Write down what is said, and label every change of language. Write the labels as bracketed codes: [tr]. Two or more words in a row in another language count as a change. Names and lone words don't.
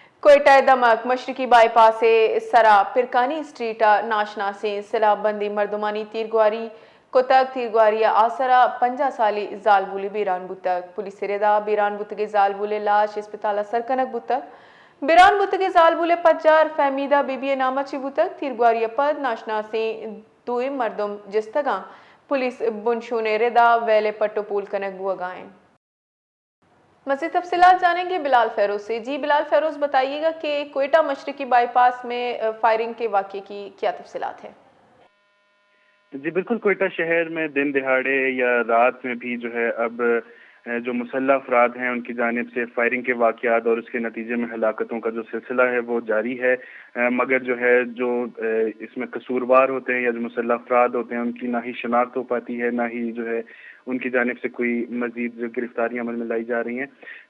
[bal] کوئٹہ دمک مشرقی بائی پاس سرا پرکانی سٹریٹ ناشناسیں سلاح بندی مردمانی تیرگواری کتک تیرگواری آسرا 50 سالی زال بولی بیران بوتک پولیس ردا بیران بوتگے زال بولے لاش اسپتالہ سرکنک بوتک بیران بوتگے زال بولے پچار فہمیدہ بی بی نامہ چی بوتک تیرگواری پد ناشناسیں دوئے مردم جستگاں پولیس بنشونے ردا ویلے پٹو پول کنک بوگائیں۔ [ur] مزید تفصیلات جانیں گے بلال فیروز سے۔ جی بلال فیروز، بتائیے گا کہ کوئٹہ مشرقی بائی پاس میں فائرنگ کے واقعے کی کیا تفصیلات ہیں؟ جی بالکل، کوئٹہ شہر میں دن دہاڑے یا رات میں بھی جو ہے اب جو مسلح افراد ہیں ان کی جانب سے فائرنگ کے واقعات اور اس کے نتیجے میں ہلاکتوں کا جو سلسلہ ہے وہ جاری ہے، مگر جو ہے جو اس میں قصوروار ہوتے ہیں یا جو مسلح افراد ہوتے ہیں ان کی نہ ہی شناخت ہو پاتی ہے، نہ ہی جو ہے ان کی جانب سے کوئی مزید گرفتاریاں عمل میں لائی جا رہی ہیں۔